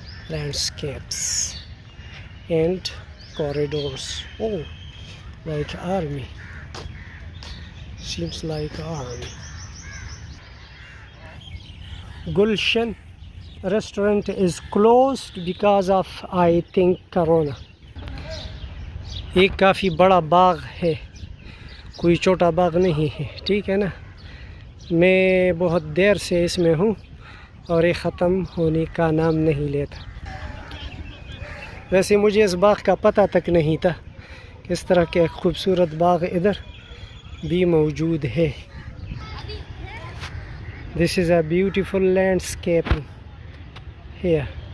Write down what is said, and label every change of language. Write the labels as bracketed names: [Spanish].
[English] landscapes and corridors. Oh, like army. Seems like army. Gulshan restaurant is closed because of, I think, corona. [Urdu] ایک کافی بڑا باغ ہے, کوئی چھوٹا باغ نہیں ہے, ٹھیک ہے نا. میں بہت دیر سے اس میں ہوں اور یہ ختم ہونے کا نام نہیں لیتا. ویسے مجھے اس باغ کا پتہ تک نہیں تھا کہ اس طرح کے خوبصورت باغ ادھر بھی موجود ہے. [English] This is a beautiful landscape here.